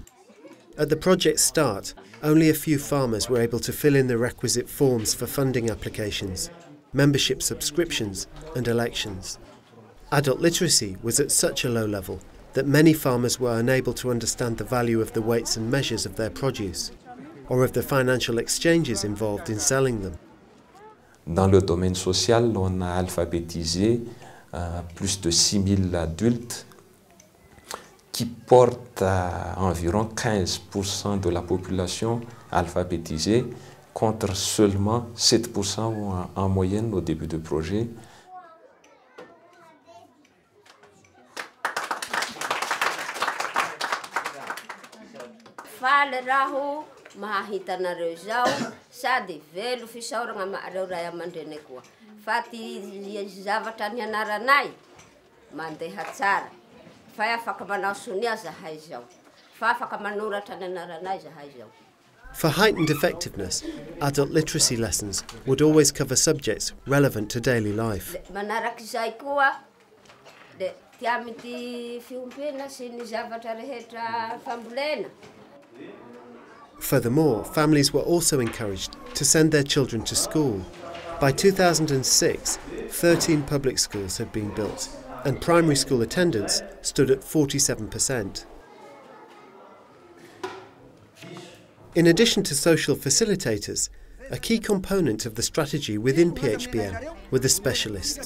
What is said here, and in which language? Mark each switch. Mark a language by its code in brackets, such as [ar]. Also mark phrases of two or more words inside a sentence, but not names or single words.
[en] At the project's start, only a few farmers were able to fill in the requisite forms for funding applications, membership subscriptions and elections. Adult literacy was at such a low level that many farmers were unable to understand the value of the weights and measures of their produce, or of the financial exchanges involved in selling them. [fr] Dans le domaine social, on a alphabétisé plus de 6000 adultes qui portent environ 15% de la population alphabétisée contre seulement 7% en moyenne au début du projet. [mg] Faly raho mahahitanareo zao sady velo fisaoragna amareo ray aman-dreny koa. Fa ty zavatra nianaranay mandeha tsara. Fa afaka manao sonia zahay zao. Fa afaka manoratra nianaranay zahay zao. [en] For heightened effectiveness, adult literacy lessons would always cover subjects relevant to daily life. [mg] Manaraky zay koa De tiamity fiompena sy ny zavatra rehetra fambolena. [en] Furthermore, families were also encouraged to send their children to school. By 2006, 13 public schools had been built, and primary school attendance stood at 47%. In addition to social facilitators, a key component of the strategy within PHBM were the specialists.